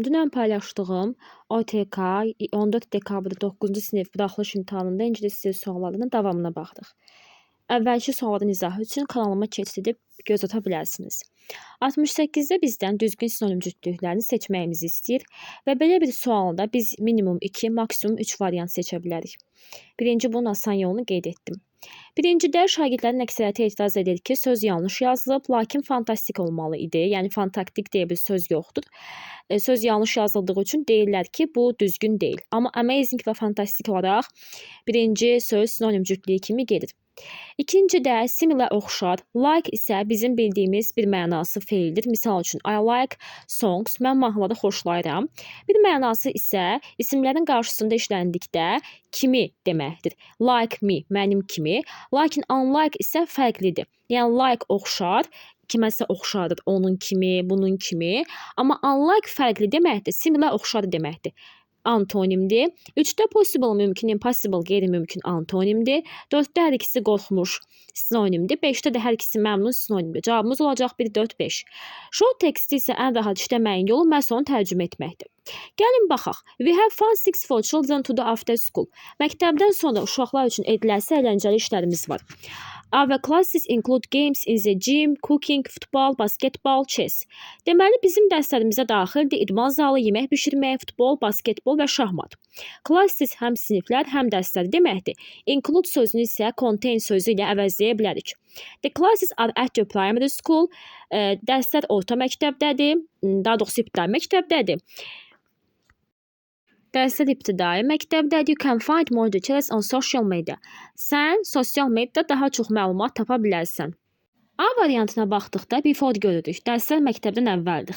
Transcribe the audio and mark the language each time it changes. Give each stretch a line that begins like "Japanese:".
Azerbaijani: Dünən paylaşdığım OTK 14 dekabrda 9-cu sinif buraxılış imtahanında ingilis dili suallarının davamına baxdıq. Əvvəlki sualların izahı üçün kanalıma keçid edib göz ata bilərsiniz. 68-də bizdən düzgün sinonim cütlüklərini seçməyimizi istəyir və belə bir sualda biz minimum 2, maksimum 3 variant seçə bilərik. Birinci bunun asan yolunu qeyd etdim. Birincidə şagirdlərin əksəriyyəti etiraz edir ki, söz yanlış yazılıb, lakin fantastik olmalı idi. Yəni fantaktik deyə bir söz yoxdur. Söz yanlış yazıldığı üçün deyirlər ki, bu düzgün deyil. Amma amazing və fantastik olaraq birinci söz sinonim cütlüyü kimi gedir. İkincidə similar oxşar, like isə bizim bildiyimiz bir mənası feildir. Misal üçün,
English: I like songs,
Azerbaijani: mən mahnıları xoşlayıram. Bir mənası isə isimlərin qarşısında işləndikdə kimi deməkdir.
English: Like me,
Azerbaijani: mənim kimi. Lakin unlike isə fərqlidir. Yəni like oxşar, kiməsə oxşardır, onun kimi, bunun kimi. Amma unlike fərqli deməkdir, similar oxşar deməkdir. Antonimdir. 3-də possible mümkün, impossible qeyri-mümkün antonimdir. 4-də hər ikisi qorxmuş sinonimdir. 5-də də hər ikisi məmnun sinonimdir. Cavabımız olacaq 1, 4, 5. Short teksti isə ən rahat işləməyin yolu məhz onu tərcümə etməkdir. Gəlin baxaq.
English: We have fun things for children to do after school.
Azerbaijani: Məktəbdən sonra uşaqlar üçün ediləsi əyləncəli işlərimiz var.
English: Our classes include games in the gym, cooking, football, basketball, chess.
Azerbaijani: Deməli, bizim dərslərimizə daxildir idman zalı, yemək bişirmək, futbol, basketbol və şahmat. Classes həm siniflər, həm dərslər deməkdir. Include sözünü isə contain sözü ilə əvəzləyə bilərik.
English: The classes are at your primary school.
Azerbaijani: Dərslər orta məktəbdədir, daha doğrusu ibtidai məktəbdədir. Dərslər ibtidai məktəbdədir.
English: You can find more details on social media.
Azerbaijani: Sən sosial mediada daha çox məlumat tapa bilərsən. A variantına baxdıqda before görürük. Dərslər məktəbdən əvvəldir.